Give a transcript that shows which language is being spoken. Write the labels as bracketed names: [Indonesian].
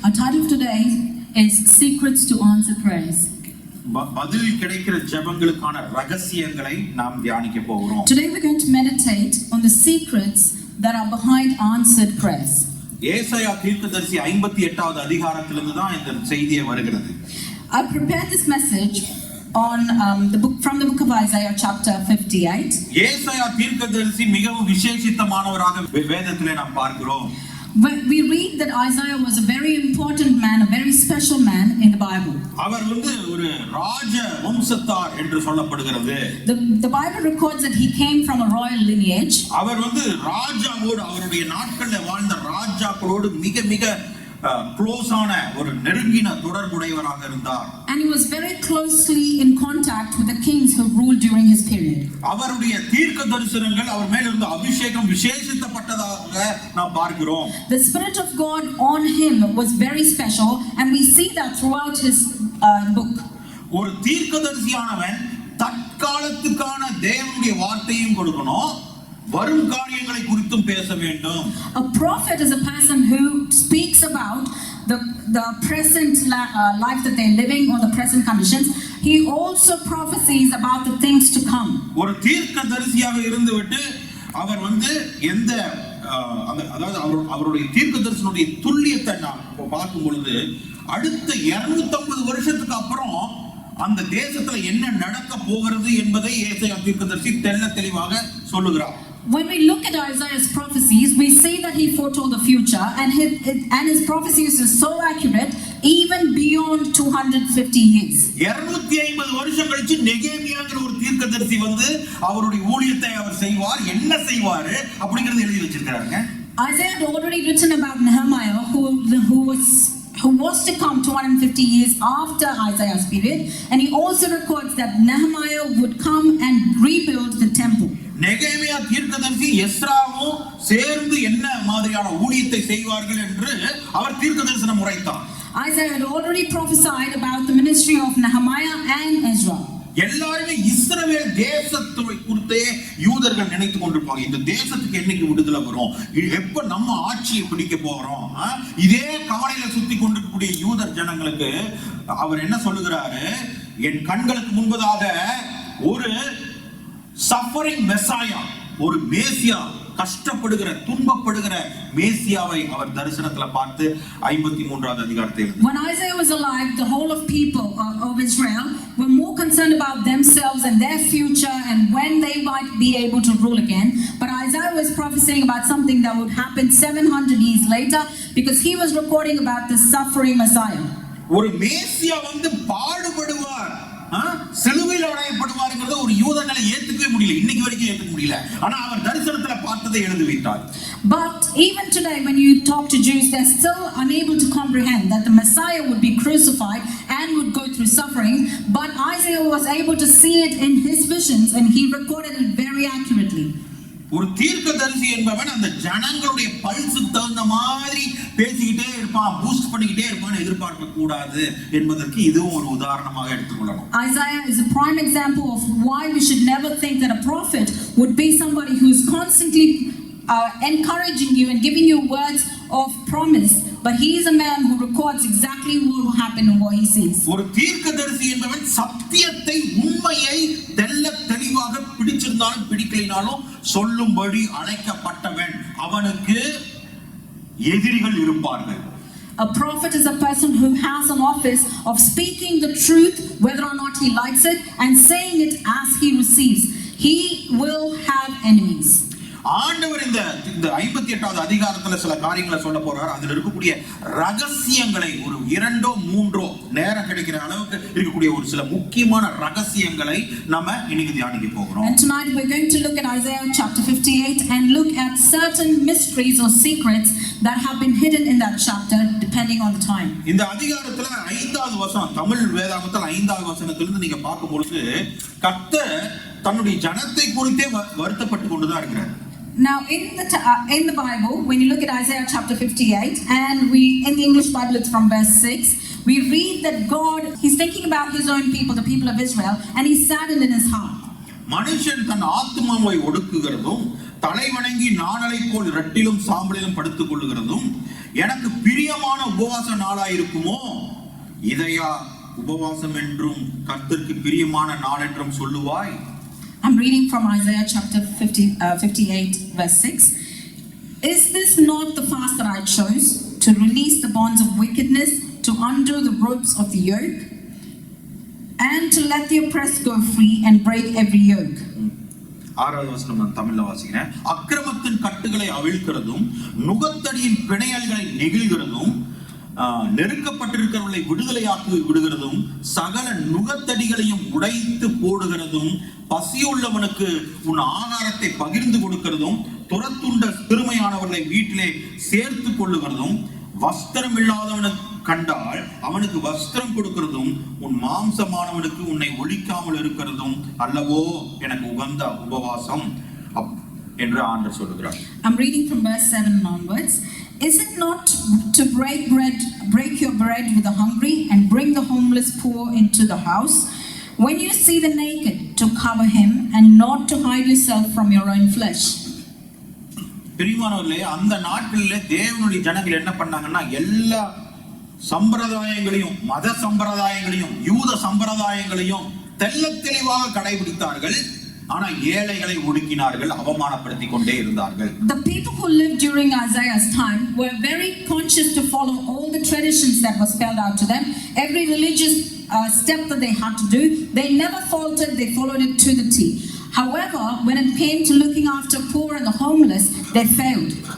[English] Our title of today is Secrets to Answer Prayers. [Tamil] பதில் கிடைக்கிற ஜெபங்களுக்கான ரகசியங்களை நாம் தியானிக்க போகிறோம். [English] Today we're going to meditate on the secrets that are behind answered prayers. [Tamil] ஏசாயா தீர்க்கதரிசி 58வது அதிகாரத்திலிருந்து தான் இந்த செய்தியே வருகிறது. [English] I prepared this message on from the book of Isaiah chapter 58. [Tamil] ஏசாயா தீர்க்கதரிசி மிகவும் விசேஷித்தமானவராக வேதத்திலே நாம் பார்க்கிறோம். [English] We read that Isaiah was a very important man, a very special man in the Bible. [Tamil] அவர் ஒரு ராஜ வம்சத்தார் என்று சொல்லப்படுகிறது. [English] The Bible records that he came from a royal lineage. [Tamil] அவர் ராஜாவோடு அவருடைய நாட்களில் வாழ்ந்த ராஜாக்களோடு மிக மிக க்ளோஸ் ஆன ஒரு நெருங்கின தொடர்புடையவராக இருந்தார். [English] And he was very closely in contact with the kings who ruled during his period. [Tamil] அவருடைய தீர்க்க தரிசனங்கள் அவர் மேல் இருந்த அபிஷேகம் விசேஷித்தப்பட்டதாக நாம் பார்க்கிறோம். [English] The spirit of God on him was very special, and we see that throughout his book. [Tamil] ஒரு தீர்க்கதரிசியானவன் தற்காலத்துக்கான தேவனுடைய வார்த்தையும் கொடுக்கணும், வரும் காரியங்களை குறித்தும் பேச வேண்டும். [English] A prophet is a person who speaks about the present life that they're living or the present conditions. He also prophesies about the things to come. [Tamil] ஒரு தீர்க்கதரிசியாக இருந்துவிட்டு அவர் எந்த அதாவது அவருடைய தீர்க்கதரிசனுடைய துல்லியத்தை நாம் பார்க்கும் பொழுது அடுத்த 250 வருஷத்துக்கு அப்புறம் அந்த தேசத்துல என்ன நடக்க போகிறது என்பதை ஏசாயா தீர்க்கதரிசி தெளிவாக சொல்லுகிறார். [English] When we look at Isaiah's prophecies, we see that he foretold the future, and his prophecies are so accurate even beyond 250 years. [Tamil] 250 வருஷம் கழிச்சு நெகேமியாங்கிற ஒரு தீர்க்கதரிசி அவருடைய ஊழியத்தை அவர் செய்வார், என்ன செய்வார் அப்படிங்கறது எழுதி வச்சிருக்காங்க. [English] Isaiah had already written about Nehemiah who was to come 250 years after Isaiah's period, and he also records that Nehemiah would come and rebuild the temple. [Tamil] நெகேமியா தீர்க்கதரிசி எஸ்ராவும் சேர்ந்து என்ன மாதிரியான ஊழியத்தை செய்வார்கள் என்று அவர் தீர்க்கதரிசனம் உரைத்தார். [English] Isaiah had already prophesied about the ministry of Nehemiah and Ezra. [Tamil] எல்லாருமே இஸ்ரவேல் தேசத்தை குறித்தே யூதர்கள் நினைத்துக் கொண்டிருப்பாங்க. இந்த தேசத்துக்கு என்னைக்கு விடுதலை வரும், எப்ப நம்ம ஆட்சியை பிடிக்க போறோம், இதே கவலையில சுத்தி கொண்டிருக்கக்கூடிய யூதர் ஜனங்களுக்கு அவர் என்ன சொல்லுகிறாரு, என் கண்களுக்கு முன்பதாக ஒரு [English] suffering messiah, [Tamil] ஒரு மேசியா, கஷ்டப்படுகிற துன்பப்படுகிற மேசியாவை அவர் தரிசனத்துல பார்த்து 53வது அதிகாரத்தில். [English] When Isaiah was alive, the whole of people of Israel were more concerned about themselves and their future and when they might be able to rule again. But Isaiah was prophesying about something that would happen 700 years later, because he was recording about the suffering Messiah. [Tamil] ஒரு மேசியா பாடுபடுவார், சிலுவையில் அறையப்படுவார்ங்கிறத ஒரு யூதனால ஏத்துக்கவே முடியல, இன்னைக்கு வரைக்கும் ஏத்துக்க முடியல. ஆனா அவர் தரிசனத்துல பார்த்ததை எழுதி வைத்தார். [English] But even today when you talk to Jews, they're still unable to comprehend that the Messiah would be crucified and would go through suffering. But Isaiah was able to see it in his visions, and he recorded it very accurately. [Tamil] ஒரு தீர்க்கதரிசி என்பவன் அந்த ஜனங்களுடைய பல்ஸுக்கு தகுந்த மாதிரி பேசிக்கிட்டே இருப்பான், boost பண்ணிக்கிட்டே இருப்பான், எதிர்பார்க்க கூடாது என்பதற்கு இதுவும் ஒரு உதாரணமாக எடுத்துக்கொள்ளலாம். [English] Isaiah is a prime example of why we should never think that a prophet would be somebody who is constantly encouraging you and giving you words of promise, but he is a man who records exactly what will happen and what he sees. [Tamil] ஒரு தீர்க்கதரிசி என்பவன் சத்தியத்தை, உண்மையை தெளிவாக பிடிச்சிருந்தாலும் பிடிக்கலினாலும் சொல்லும்படி அழைக்கப்பட்டவன், அவனுக்கு எதிரிகள் இருப்பார்கள். [English] A prophet is a person who has an office of speaking the truth whether or not he likes it and saying it as he receives. He will have enemies. [Tamil] ஆண்டவர் இந்த 58வது அதிகாரத்துல சில காரியங்களை சொல்ல போறார். அதுல இருக்கக்கூடிய ரகசியங்களை ஒரு 2-3 நேரம் கிடைக்கிற அளவுக்கு இருக்கக்கூடிய ஒரு சில முக்கியமான ரகசியங்களை நாம இன்னைக்கு தியானிக்க போகிறோம். [English] And tonight we're going to look at Isaiah chapter 58 and look at certain mysteries or secrets that have been hidden in that chapter depending on the time. [Tamil] இந்த அதிகாரத்துல 5வது வசனம், தமிழ் வேதாகமத்தில் 5வது வசனத்திலிருந்து நீங்க பார்க்கும் பொழுது கர்த்தர் தன்னுடைய ஜனத்தை குறித்தே வருத்தப்பட்டு கொண்டுதான் இருக்கிறார். [English] Now in the Bible, when you look at Isaiah chapter 58, and in the English Bible it's from verse 6, we read that God, he's thinking about his own people, the people of Israel, and he's saddened in his heart. [Tamil] மனுஷன் தன் ஆத்துமாவை ஒடுக்குகிறதும் தலை வணங்கி நாணலை போல் இரட்டிலும் சாம்பலிலும் படுத்துக் கொள்ளுகிறதும் எனக்கு பிரியமான உபவாச நாளாயிருக்குமோ? இதையா உபவாசம் என்றும் கர்த்தருக்கு பிரியமான நாள் என்றும் சொல்லுவாய்? [English] I'm reading from Isaiah chapter 58 verse 6. Is this not the fast that I chose, to release the bonds of wickedness, to undo the ropes of the yoke, and to let the oppressed go free and break every yoke? [Tamil] 6வது வசனம் நான் தமிழ்ல வாசிக்கிறேன். அக்கிரமத்தின் கட்டுகளை அவிழ்க்கிறதும் நுகத்தடியின் பிணையல்களை நெகிழ்கிறதும் நெருக்கப்பட்டிருக்கிறவர்களை விடுதலையாக்கி விடுகிறதும் சகல நுகத்தடிகளையும் உடைத்து போடுகிறதும் பசியுள்ளவனுக்கு உன் ஆகாரத்தை பகிர்ந்து கொடுக்கிறதும் துரத்துண்ட சிறுமையானவர்களை வீட்டிலே சேர்த்து கொள்ளுகிறதும் வஸ்திரம் இல்லாதவனுக்கு கண்டால் அவனுக்கு வஸ்திரம் கொடுக்கிறதும் உன் மாம்சமானவனுக்கு உன்னை ஒழிக்காமல் இருக்கிறதும் அல்லவோ எனக்கு உகந்த உபவாசம் என்று ஆண்டவர் சொல்கிறார். [English] I'm reading from verse 7 onwards. Is it not to break your bread with the hungry and bring the homeless poor into the house? When you see the naked, to cover him and not to hide yourself from your own flesh? [Tamil] பிரியமானவர்களே, அந்த நாட்களிலே தேவனுடைய ஜனங்கள் என்ன பண்ணாங்கன்னா எல்லா சம்பிரதாயங்களையும் மத சம்பிரதாயங்களையும் யூத சம்பிரதாயங்களையும் தெள்ளத் தெளிவாக கடைபிடித்தார்கள். ஆனா ஏழைகளை ஒடுக்கினார்கள், அவமானப்படுத்திக் கொண்டே இருந்தார்கள். [English] The people who lived during Isaiah's time were very conscious to follow all the traditions that were spelled out to them. Every religious step that they had to do, they never faltered, they followed it to the T. However, when it came to looking after poor and the homeless, they failed.